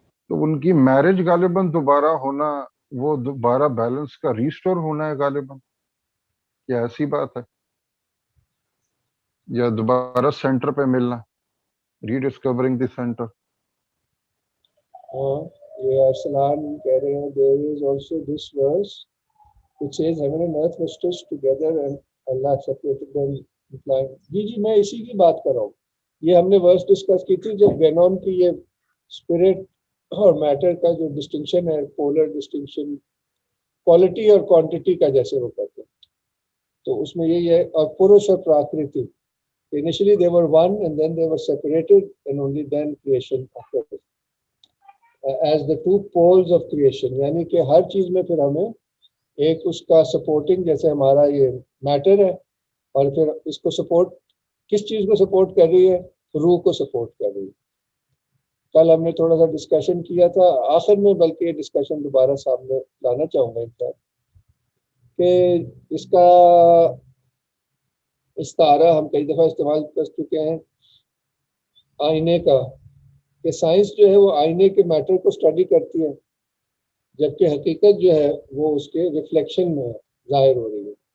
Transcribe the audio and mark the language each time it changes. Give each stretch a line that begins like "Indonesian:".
Urdu: تو ان کی میرج غالباً دوبارہ ہونا، وہ دوبارہ بیلنس کا ریسٹور ہونا ہے غالباً. کیا ایسی بات ہے یا دوبارہ سینٹر پہ ملنا،
English: Rediscovering the centre.
Urdu: یہ ارسلان کہہ رہے ہیں
English: there is also this verse which says heaven and earth were stitched together and Allah separated them.
Urdu: جی میں اسی کی بات کر رہا ہوں. یہ ہم نے ورس ڈسکس کی تھی جب گینون کی یہ اسپرٹ اور میٹر کا جو ڈسٹنکشن ہے، پولر ڈسٹنکشن، کوالٹی اور کوانٹٹی کا جیسے وہ کہتے ہیں، تو اس میں یہی ہے.
English: اور پروش اور پراکرتی initially they were one and then they were separated and only then creation occurred as the two poles of creation.
Urdu: یعنی کہ ہر چیز میں پھر ہمیں ایک اس کا سپورٹنگ، جیسے ہمارا یہ میٹر ہے اور پھر اس کو سپورٹ کس چیز کو سپورٹ کر رہی ہے؟ روح کو سپورٹ کر رہی ہے. کل ہم نے تھوڑا سا ڈسکشن کیا تھا آخر میں، بلکہ یہ ڈسکشن دوبارہ سامنے لانا چاہوں گا ان کہ اس کا استعارہ ہم کئی دفعہ استعمال کر چکے ہیں آئینے کا، کہ سائنس جو ہے وہ آئینے کے میٹر کو اسٹڈی کرتی ہے جبکہ حقیقت جو ہے وہ اس کے ریفلیکشن میں ظاہر ہو رہی ہے.